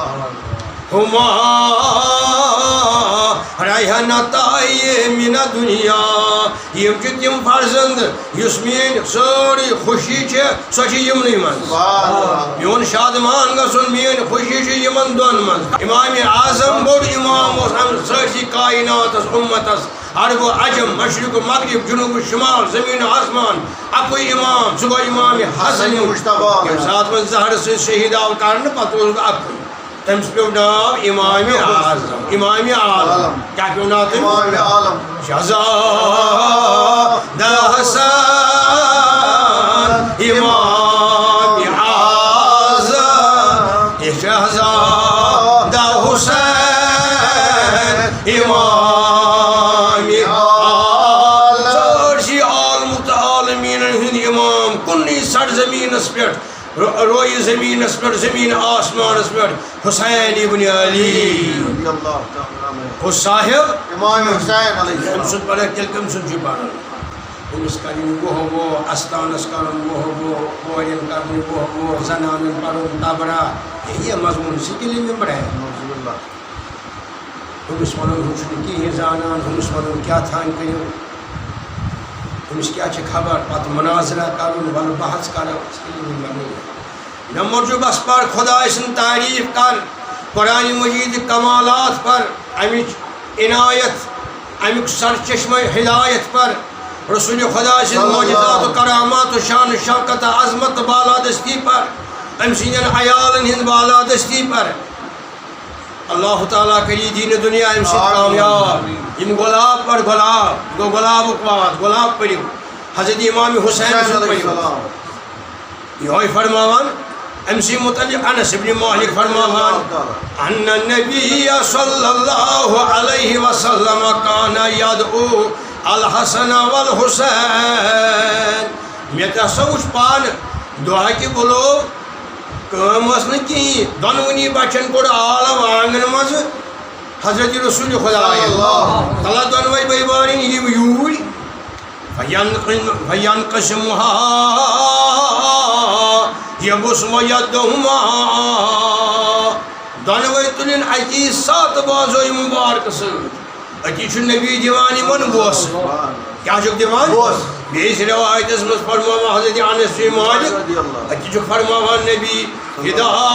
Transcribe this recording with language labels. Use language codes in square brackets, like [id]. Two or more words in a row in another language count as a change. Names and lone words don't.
[ar] ہما ریحانتائی من دنیا [ks] یم چھ تم فرزند یس میٲنۍ سٲرٕے خوشی چھِ سۄ چھِ یمنٕے منٛز [ar] سبحان اللہ [ks] میون شادمان گژھُن میٲنۍ خوشی چھِ یمن دۄن منٛز امام اعظم بوٚڑ امام اوس امہِ سٲرسٕے کائناتس اُمتس عرب و عجم مشرق و مغرب جنوب و شمال زمین و آسمان اکوے امام سُہ گوٚو امام حسن مشتبہ ییٚمہِ ساتہٕ وۄنۍ زہرٕ سۭتۍ شہید آو کرنہٕ پتہٕ اوس اکُے تٔمِس پیوٚو ناو امام اعظم امام عالم کیٛاہ پیوٚو ناو تٔمِس امام عالم شہزاد حسن امام اعظم شہزاد حسین امام عالم سٲرسٕے عالمُک تہٕ عالمیٖنن ہُنٛد امام کُنُے سرزمیٖنس پٮ۪ٹھ روئے زمینس پٮ۪ٹھ زمین آسمانس پٮ۪ٹھ حسین ابن علی [ar] رضی اللہ تعالیٰ عنہ [ks] ہُہ صاحب امام حسین علیہ أمۍ السلام سُنٛد پَرَکھ تیٚلہِ کٔمۍ سُنٛد چھُ پَران أمِس کَرٕنۍ وُہ وُہ اَستانَس کَرُن وُہ وُہ کورٮ۪ن کَرٕنۍ وُہ وُہ زنانَن پَرُن تبرا یہِ مضموٗن سِکِل مِمبر ہے [ar] نعوذ باللہ [ks] أمِس وَنُن ہُہ چھُنہٕ کِہیٖنۍ زانان ہُمِس وَنُن کیٛاہ تھام کٔرِو أمِس کیٛاہ چھِ خبر پَتہٕ مُناظرہ کَرُن وَلہٕ بحث کَرو [ur] سِکِل مِمبر نہیں [ks] مےٚ موٗجوٗب بس پر خۄداے سٕنٛز تعریٖف کر قرآنِ مجیٖد کمالات پر اَمِچ عنایت امیُک سرچشمہ ہدایت پر رسول خدا سٕنٛز معجزات و کرامات و شان و شوکت عظمت بالادستی پر أمۍ سٕنٛدٮ۪ن عیالن ہٕنٛز بالادستی پر اللہ تعالیٰ کری دیٖنہِ دُنیا اَمہِ سۭتۍ کامیاب یِم گۄلاب پر گۄلاب گوٚو گۄلابُک واد گۄلاب پٔرِو حضرت امام حسین سُنٛد پٔرِو یِہوے فرماوان أمۍ سٕے متعلق انس ابن مالک فرماوان [ar] ان النبی صلی اللہ علیہ وسلم کان یدعو الحسن والحسین [ks] مےٚ تہِ ہسا وُچھ پانہٕ دۄہ کہِ بُلو کٲم ٲس نہٕ کِہیٖنۍ دۄنوٕنی بچن کوٚڑ عالم آنگن منٛز حضرت رسول خدا تلا دۄنوے بٲے بارٕنۍ یِم یوٗرۍ [ar] فینقسمها یبُس ویدہما [ks] دۄنوے تُلٕنۍ اکی ساتہٕ بازوے مُبارکہٕ سۭتۍ أتی چھُ نبی دِوان یِمن بوسہٕ کیٛاہ چھُکھ دِوان بیٚیِس رِوایتس منٛز فرماوان حضرت انس بن مالک أتی چھُکھ فرماوان نبی فِداکُما